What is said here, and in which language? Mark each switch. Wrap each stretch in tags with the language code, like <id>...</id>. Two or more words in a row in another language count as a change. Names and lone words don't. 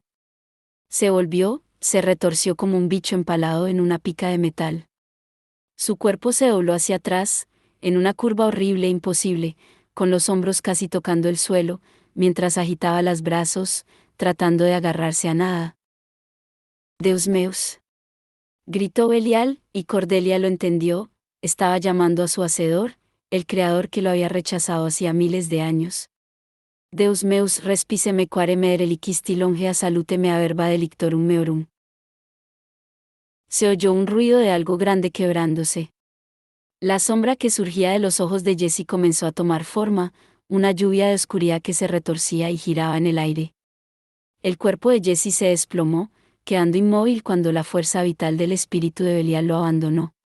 <es>Se volvió, se retorció como un bicho empalado en una pica de metal. Su cuerpo se dobló hacia atrás, en una curva horrible e imposible, con los hombros casi tocando el suelo, mientras agitaba los brazos, tratando de agarrarse a nada.</es> <la>Deus meus.</la> <es>Gritó Belial, y Cordelia lo entendió, estaba llamando a su hacedor, el creador que lo había rechazado hacía miles de años.</es> <la>Deus meus respice me quare me reliquisti longea salute mea verba delictorum meorum.</la> <es>Se oyó un ruido de algo grande quebrándose. La sombra que surgía de los ojos de Jessie comenzó a tomar forma, una lluvia de oscuridad que se retorcía y giraba en el aire. El cuerpo de Jessie se desplomó, quedando inmóvil cuando la fuerza vital del espíritu de Belial lo abandonó.</es>